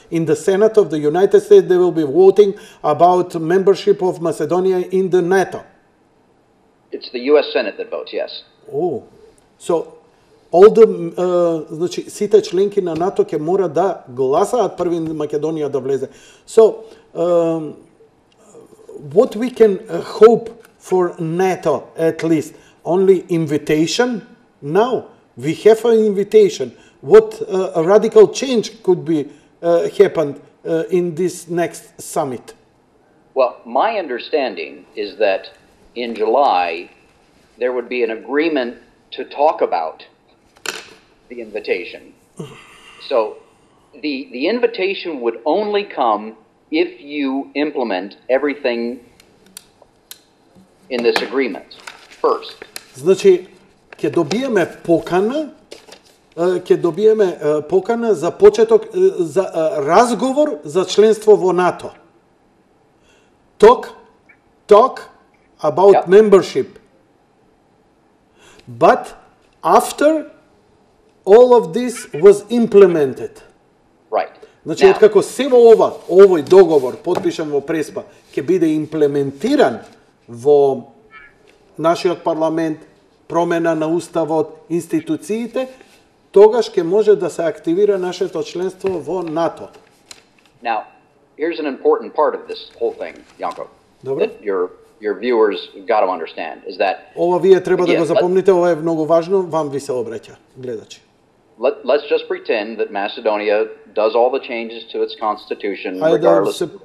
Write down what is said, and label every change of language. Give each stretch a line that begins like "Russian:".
English: In the Senate of the United States they will be voting about membership of Macedonia in the NATO. It's the US Senate that votes, yes. Oh. So all the
Macedonian: значи сите членки на НАТО ќе мора да гласаат први Македонија да влезе.
English: So what we can hope for NATO, at least, only invitation? Now we have an invitation. What a radical change could be happened in this next summit? Well, my understanding is that in July there would be an agreement to talk about the invitation. So the invitation would only come if you implement everything in this agreement first.
Macedonian: Значи, ќе добиеме покана ќе добиеме покана за почеток за разговор за членство во НАТО.
English: Talk about membership. But after all of this was implemented. Right.
Macedonian: Значи, откако се овој договор, потпишан во Преспа, ќе биде имплементиран во нашиот парламент, промена на уставот, институциите, тогаш ќе може да се активира нашето членство во НАТО.
English: Now, here's an important part of this whole thing, Janko.
Macedonian: Добре.
English: That your viewers got to understand is that
Macedonian: Ова вие треба да го запомните, ова е многу важно, вам ви се обраќа, гледачи.
English: Let's just pretend that Macedonia does all the changes to its constitution regardless.